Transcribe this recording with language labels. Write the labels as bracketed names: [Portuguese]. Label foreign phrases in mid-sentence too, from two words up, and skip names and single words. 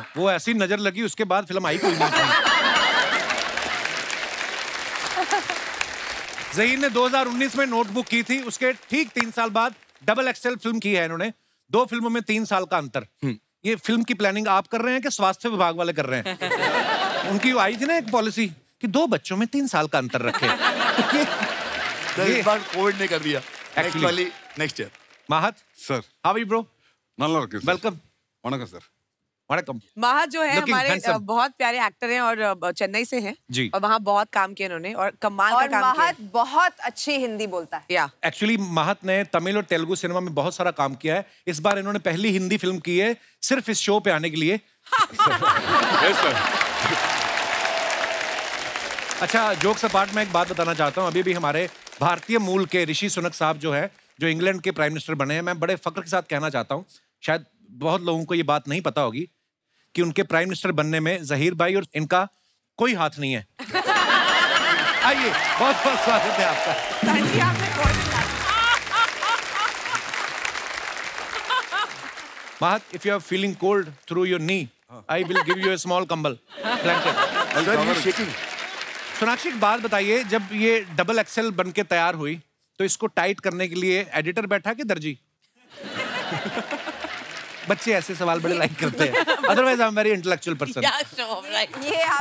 [Hindi] वो ऐसी नजर लगी, उसके बाद फिल्म आई कोई नहीं थी। जहीर ने 2019 में नोटबुक की थी, उसके ठीक 3 साल बाद डबल एक्सेल फिल्म की है इन्होंने। 2 फिल्मों में 3 साल का अंतर। ये फिल्म की प्लानिंग आप कर रहे हैं कि स्वास्थ्य विभाग वाले कर रहे हैं? उनकी आई थी ना एक पॉलिसी कि 2 बच्चों में 3 साल का अंतर रखे। इस बार कोविड ने कर दिया। Actually. नेक्स्ट ईयर। माहत [Tamil] சார் [English] How are you bro? [Tamil] நல்லா இருக்கு சார். [Hindi] वेलकम। [Tamil] வணக்கம் சார். [Hindi] वणकम। महात जो है Looking हमारे handsome. बहुत प्यारे एक्टर हैं और चेन्नई से हैं जी। और वहाँ बहुत काम किया इन्होंने और कमाल का और काम किया। महत बहुत अच्छी हिंदी बोलता है। या एक्चुअली माहत ने तमिल और तेलुगु सिनेमा में बहुत सारा काम किया है। इस बार इन्होंने पहली हिंदी फिल्म की है सिर्फ इस शो पे आने के लिए। [English] Yes sir. [Hindi] अच्छा [English] jokes apart [Hindi] में एक बात बताना चाहता हूँ। अभी भी हमारे भारतीय मूल के ऋषि सुनक साहब जो है, जो इंग्लैंड के [English] prime minister [Hindi] बने हैं, मैं बड़े फक्र के साथ कहना चाहता हूँ, शायद बहुत लोगों को ये बात नहीं पता होगी कि उनके [English] prime minister [Hindi] बनने में जहीर भाई और इनका कोई हाथ नहीं है। आइए, बहुत बहुत स्वागत है आपका। [English] Mahat, if you are feeling cold through your knee, I will give you a small कंबल blanket. [Hindi] सर ये शेकिंग। सोनाक्षी एक बात बताइए, जब ये डबल एक्सेल बन के तैयार हुई तो इसको टाइट करने के लिए एडिटर बैठा कि दर्जी? बच्चे ऐसे सवाल बड़े लाइक करते हैं। [English] Otherwise I am very intellectual person. [Hindi] ये आप